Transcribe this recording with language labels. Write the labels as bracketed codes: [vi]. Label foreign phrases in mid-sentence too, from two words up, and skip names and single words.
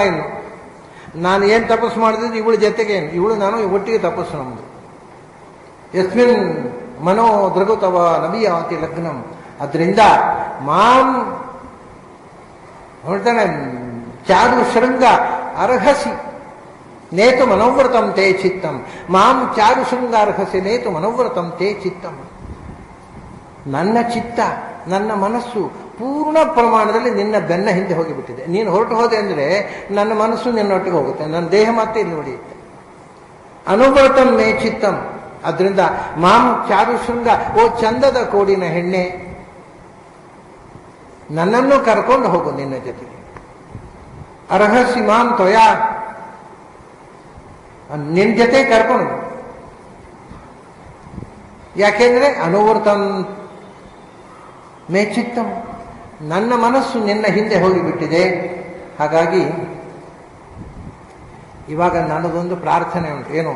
[kn] ಇನ್ನು ನಾನು ಏನು ತಪಸ್ಸು ಮಾಡಿದ್ರೆ ಇವಳ ಜೊತೆಗೆ ಇವಳು ನಾನು ಒಟ್ಟಿಗೆ ತಪಸ್ಸು ನಮ್ಮದು. [sa] ಯಸ್ಮಿನ್ ಮನೋ ದೃಗುತವ ನವಿಯಾತಿ ಲಗ್ನಂ. ಅದರಿಂದ ಮಾಂ ಹೇಳ್ತಾನೆ, ಚಾರು ಶೃಂಗ ಅರ್ಹಸಿ ನೇತು ಮನೋವ್ರತಂ ತೇ ಚಿತ್ತಂ. ಮಾಂ ಚಾರು ಶೃಂಗ ಅರ್ಹಸಿ ನೇತು ಮನೋವ್ರತಂ ತೇ ಚಿತ್ತಂ. [kn] ನನ್ನ ಚಿತ್ತ, ನನ್ನ ಮನಸ್ಸು ಪೂರ್ಣ ಪ್ರಮಾಣದಲ್ಲಿ ನಿನ್ನ ಬೆನ್ನ ಹಿಂದೆ ಹೋಗಿಬಿಟ್ಟಿದೆ. ನೀನು ಹೊರಟು ಹೋದೆ ಅಂದರೆ ನನ್ನ ಮನಸ್ಸು ನಿನ್ನೊಟ್ಟಿಗೆ ಹೋಗುತ್ತೆ, ನನ್ನ ದೇಹ ಮತ್ತೆ ಇಲ್ಲಿ ಉಳಿಯುತ್ತೆ. [sa] ಅನುವ್ರತಂ ಮೇ ಚಿತ್ತಂ. [kn] ಅದರಿಂದ [sa] ಮಾಂ ಚಾರು ಶೃಂಗ, [kn] ಓ ಚಂದದ ಕೋಡಿನ ಹೆಣ್ಣೆ, ನನ್ನನ್ನು ಕರ್ಕೊಂಡು ಹೋಗು ನಿನ್ನ ಜೊತೆಗೆ. [sa] ಅರ್ಹಸಿ ಮಾಂ ತ್ವಯಾ, [kn] ನಿನ್ನ ಜೊತೆ ಕರ್ಕೊಂಡು. ಯಾಕೆಂದ್ರೆ [sa] ಅನುವರ್ತಂ ಮೇ ಚಿತ್ತಂ, [kn] ನನ್ನ ಮನಸ್ಸು ನಿನ್ನ ಹಿಂದೆ ಹೋಗಿಬಿಟ್ಟಿದೆ. ಹಾಗಾಗಿ ಇವಾಗ ನನ್ನದೊಂದು ಪ್ರಾರ್ಥನೆ ಉಂಟು. ಏನು?